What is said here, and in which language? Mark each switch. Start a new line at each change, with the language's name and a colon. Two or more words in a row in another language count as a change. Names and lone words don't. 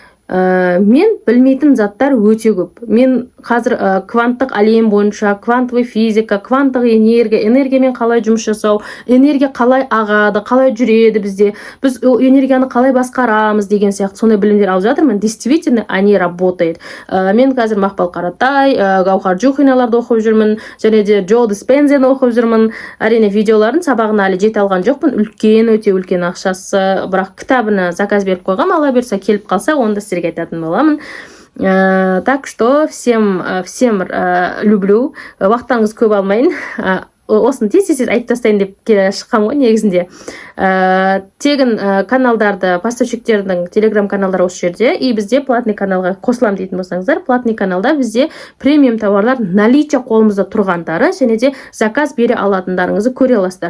Kazakh: Мен білмейтін заттар өте көп. Мен қазір кванттық әлем бойынша, квантовый физика, кванттық энергиямен қалай жұмыс жасау, энергия қалай ағады, қалай жүреді бізде, біз энергияны қалай басқарамыз деген сияқты сондай білімдер алып жатырмын.
Russian: Действительно, они работают.
Kazakh: Мен қазір Мақпал Қаратай, Гаухар Джухиналарды оқып жүрмін, және де Джо Диспензені оқып жүрмін. Әрине видеоларын сабағына әлі жете алған жоқпын. Өте үлкен ақшасы, бірақ кітабына заказ беріп қойғам, ала берсе келіп қалса, онда сіздерге айтатын боламын.
Russian: Так что всем люблю.
Kazakh: Уақыттарыңыз көп алмайын. осыны тез айтып тастайын деп келе шыққам ғой негізінде. Тегін каналдарды, поставщиктердің телеграм каналдары осы жерде, и бізде платный каналға қосылам дейтін болсаңыздар, платный каналда бізде премиум товарлар наличие қолымызда тұрғандары және де заказ бере алатындарыңызды көре аласыздар.